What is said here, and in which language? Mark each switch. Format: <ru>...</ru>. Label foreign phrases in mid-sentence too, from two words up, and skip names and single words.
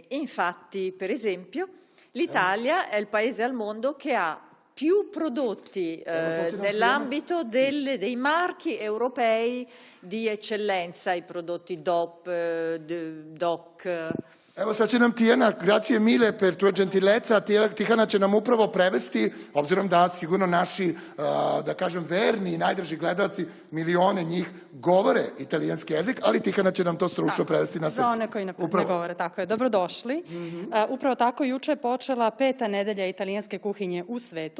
<it>Infatti, per esempio, l'Italia è il paese al mondo che ha più prodotti nell'ambito dei marchi europei di eccellenza, i prodotti DOP, DOC.</it> <sr>Evo sad će nam Tijana,</sr> <it>grazie mille per tua gentilezza,</it> <sr>Tihana će nam upravo prevesti, obzirom da sigurno naši, da kažem, verni i najdraži gledalci, milione njih govore italijanski jezik, ali Tihana će nam to stručno prevesti na srpski. Za one koji ne govore, tako je. Dobrodošli. Upravo tako, juče je počela 5. nedelja italijanske kuhinje u svetu.</sr>